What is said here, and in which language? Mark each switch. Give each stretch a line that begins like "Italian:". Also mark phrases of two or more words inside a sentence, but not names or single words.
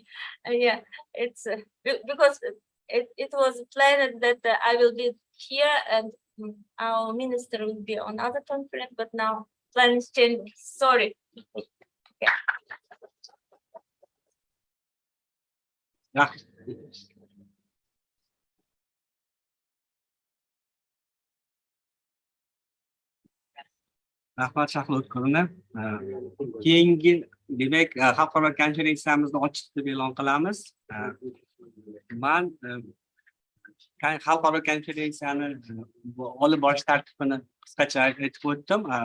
English: Yeah, it's because it was planned that I will be here and our minister will be on other conference, but now plans change. Sorry. Okay. Yeah.
Uzbek: Rahmat Shahlotovna. Keyingi demak xalqaro konferensiyamizni ochishni deb e'lon qilamiz. Men xalqaro konferensiyani olib borish tartibini qisqacha aytib o'tdim.